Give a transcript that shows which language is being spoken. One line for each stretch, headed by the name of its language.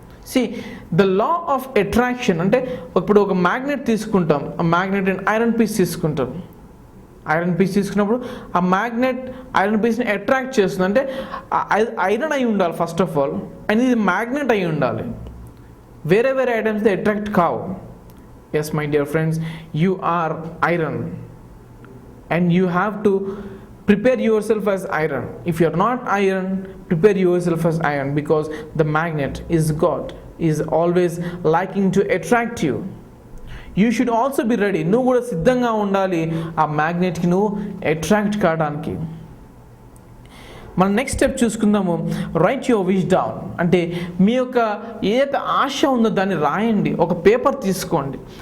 Telugu: See the law of attraction అంటే ఇప్పుడు ఒక మ్యాగ్నెట్ తీసుకుంటాం, ఆ మ్యాగ్నెట్ అండ్ ఐరన్ పీస్ తీసుకుంటాం. ఐరన్ పీస్ తీసుకున్నప్పుడు ఆ మ్యాగ్నెట్ ఐరన్ పీస్ని అట్రాక్ట్ చేస్తుంది. అంటే ఐరన్ అయి ఉండాలి
English: first of all,
Telugu: అండ్ ఇది మ్యాగ్నెట్ అయి ఉండాలి. వేరే ఐటమ్స్ అట్రాక్ట్ కావు.
English: Yes, my dear friends, you are iron and you have to prepare yourself as iron. If you are not iron, prepare yourself as iron, because the magnet is God, is always liking to attract you. You should also be ready.
Telugu: నువ్వు కూడా సిద్ధంగా ఉండాలి ఆ మ్యాగ్నెట్కి నువ్వు attract కావడానికి. మనం next step చూసుకుందాము,
English: Write your wish down.
Telugu: అంటే మీ యొక్క ఏదైతే ఆశ ఉందో దాన్ని రాయండి, ఒక పేపర్ తీసుకోండి.